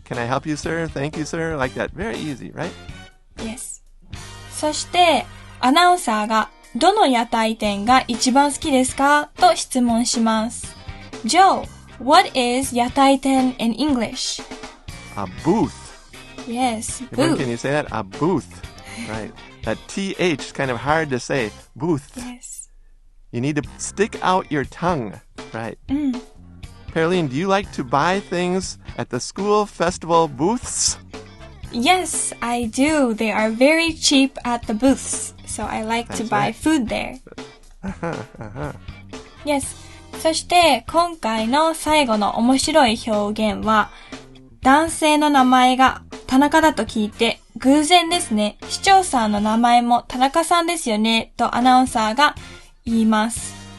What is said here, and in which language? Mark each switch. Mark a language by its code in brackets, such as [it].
[en] Can I help you, sir? Thank you, sir. Like that. Very easy, right? Yes. [ja] そして、アナウンサーが、どの屋台店が一番好きですかと質問します。 [en] Joe, what is 屋台店 in English? A booth. Yes, Everyone, booth. can you say that? A booth. Right. That TH is kind of hard to say. Booth. Yes. You need to stick out your tongue. Right. Perlene, do you like to buy things at the school festival booths? Yes, I do. They are very cheap at the booths. So I like to buy food there. Yes. [ja] そして今回の最後の面白い表現は男性の名前が田中だと聞いて偶然ですね。市長さんの名前も田中さんですよねとアナウンサーが言います。